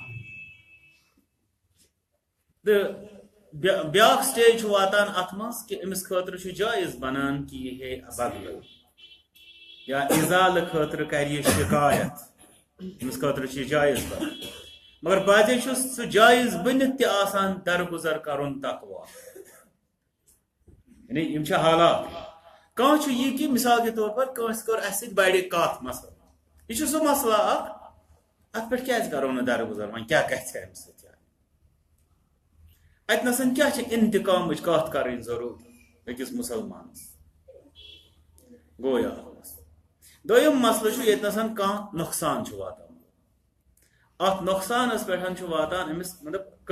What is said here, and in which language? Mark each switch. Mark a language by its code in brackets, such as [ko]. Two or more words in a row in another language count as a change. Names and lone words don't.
[ks] تہٕ بیٛاکھ سٹیج چھُ واتان اَتھ منٛز کہِ أمِس خٲطرٕ چھُ جٲیز بَنان کہِ یہِ ہے بدلہٕ یا اِزالہٕ خٲطرٕ کَرِ یہِ شِکایت أمِس خٲطرٕ چھُ یہِ جٲیز بَنان مگر بعضے چھُ سُہ جٲیز بٔنِتھ تہِ آسان درگُزر کَرُن تقوا یعنی یِم چھِ حالات کانٛہہ چھُ یہِ کہِ [ur] مِثال کے طور پر [ks] کٲنٛسہِ کٔر اَسہِ سۭتۍ بَڑِ کَتھ مسلہٕ یہِ چھُ سُہ مسلہٕ اکھ اَتھ پٮ۪ٹھ کیٛازِ کَرو نہٕ درگُزر وۄنۍ کیٛاہ گژھِ اَمہِ سۭتۍ اَتِنَسَن کیٛاہ چھِ اِنتِقامٕچ کَتھ کَرٕنۍ ضروٗری أکِس مُسلمانَس گوٚو یہِ اکھ مسلہٕ دوٚیِم مسلہٕ چھُ ییٚتنَسَن کانٛہہ نۄقصان چھُ واتان اَتھ نۄقصانَس پٮ۪ٹھ چھُ واتان أمِس مطلب